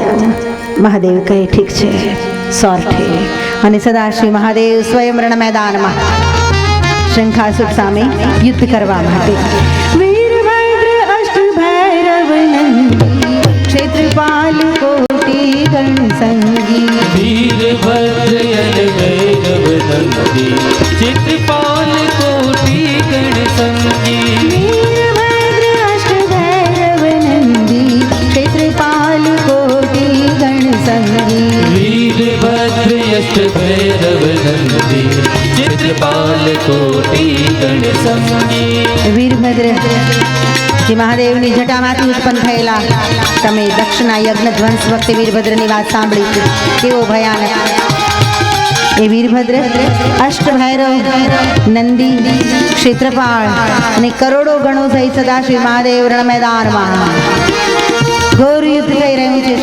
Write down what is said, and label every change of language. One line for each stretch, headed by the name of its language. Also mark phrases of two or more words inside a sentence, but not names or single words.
Gujarati: મહાદેવ કહે ઠીક છે સોરઠે। અને સદાશિવ મહાદેવ સ્વયં રણ મેદાનમાં શંખાસુર સામે યુદ્ધ કરવા માટે વીરભદ્ર અષ્ટભૈરવ નંદી ક્ષેત્રપાલ કોટી ગણ સંગી।
Hindi: वीरभद्र अष्टभैरव नंदी चित्रपाल कोटि गण संगी। वीरभद्र अष्टभैरव नंदी क्षेत्रपाल कोटि गण संगी। वीरभद्र अष्टभैरव नंदी चित्रपाल कोटि गण संगी।
Gujarati: વીરભદ્ર જે મહાદેવની જટામાંથી ઉત્પન્ન થયેલા। તમે દક્ષના યજ્ઞ ધ્વંસ વખતે વીરભદ્રની વાત સાંભળી છે, કેવો ભયાનક। એ વીરભદ્ર અષ્ટભૈરવ નંદી ક્ષેત્રપાળ અને કરોડો ગણો સહિત સદાશિવ મહાદેવ રણ મેદાનમાં ઘોર યુદ્ધ થઈ રહ્યું છે।